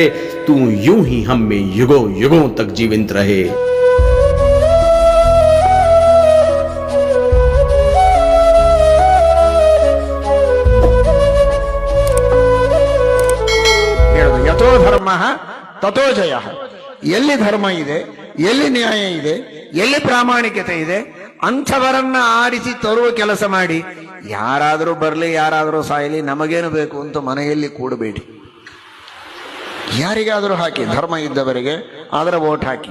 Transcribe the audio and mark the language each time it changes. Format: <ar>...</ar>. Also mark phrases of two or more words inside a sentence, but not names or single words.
<hi>तू यूं ही हम में युगों युगों तक जीवित रहे।</hi> <sa>यतो धर्म ततो जय।</sa> <kn>ಎಲ್ಲಿ ಧರ್ಮ ಇದೆ, ಎಲ್ಲಿ ನ್ಯಾಯ ಇದೆ, ಎಲ್ಲಿ ಪ್ರಾಮಾಣಿಕತೆ ಇದೆ, ಅಂಥವರನ್ನ ಆರಿಸಿ ತರುವ ಕೆಲಸ ಮಾಡಿ. ಯಾರಾದರೂ ಬರಲಿ, ಯಾರಾದರೂ ಸಾಯಲಿ, ನಮಗೇನು ಬೇಕು ಅಂತ ಮನೆಯಲ್ಲಿ ಕೂಡಬೇಡಿ. ಯಾರಿಗಾದರೂ ಹಾಕಿ, ಧರ್ಮ ಇದ್ದವರಿಗೆ ಅದರ ವೋಟ್ ಹಾಕಿ.</kn>